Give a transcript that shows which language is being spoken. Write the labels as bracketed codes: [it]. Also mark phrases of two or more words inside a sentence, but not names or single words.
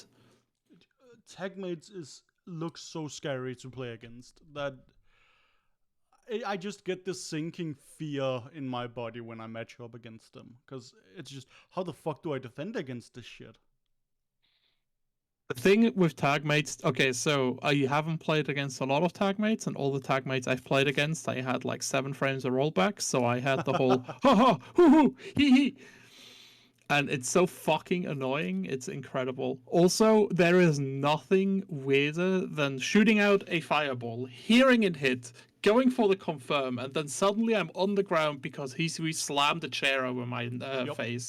[en] Tagmates looks so scary to play against that I just get this sinking fear in my body when I match up against them, because it's just, how the fuck do I defend against this shit? The thing with tagmates, okay, so I haven't played against a lot of tagmates, and all the tagmates I've played against, I had like 7 frames of rollback, so I had the whole ha ha hoo hoo hee hee. And it's so fucking annoying. It's incredible. Also, there is nothing weirder than shooting out a fireball, hearing it hit, going for the confirm, and then suddenly I'm on the ground because he slammed a chair over my face.